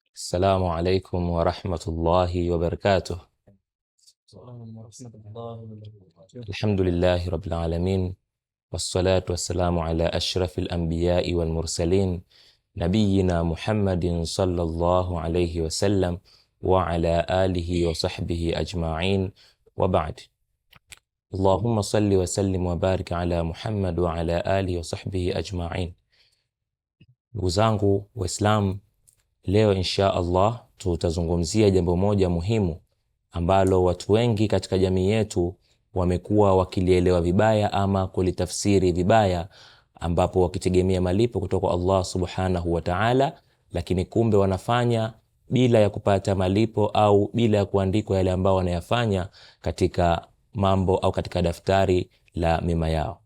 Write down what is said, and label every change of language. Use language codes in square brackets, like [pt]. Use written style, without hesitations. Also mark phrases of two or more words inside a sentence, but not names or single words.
[ar] السلام عليكم ورحمة الله وبركاته. الحمد لله رب العالمين، والصلاة والسلام على أشرف الأنبياء والمرسلين، نبينا محمد صلى الله عليه وسلم وعلى آله وصحبه أجمعين، وبعد. اللهم صل وسلم وبارك على محمد وعلى آله وصحبه أجمعين. [sw] Ndugu zangu Waislamu, leo [ar] إن شاء الله [sw] tutazungumzia jambo moja muhimu ambalo watu wengi katika jamii yetu wamekuwa wakilielewa vibaya ama kulitafsiri vibaya, ambapo wakitegemea malipo kutoka [ar] الله سبحانه وتعالى, [sw] lakini kumbe wanafanya bila ya kupata malipo au bila ya kuandikwa yale ambao wanayafanya katika mambo au katika daftari la mema yao.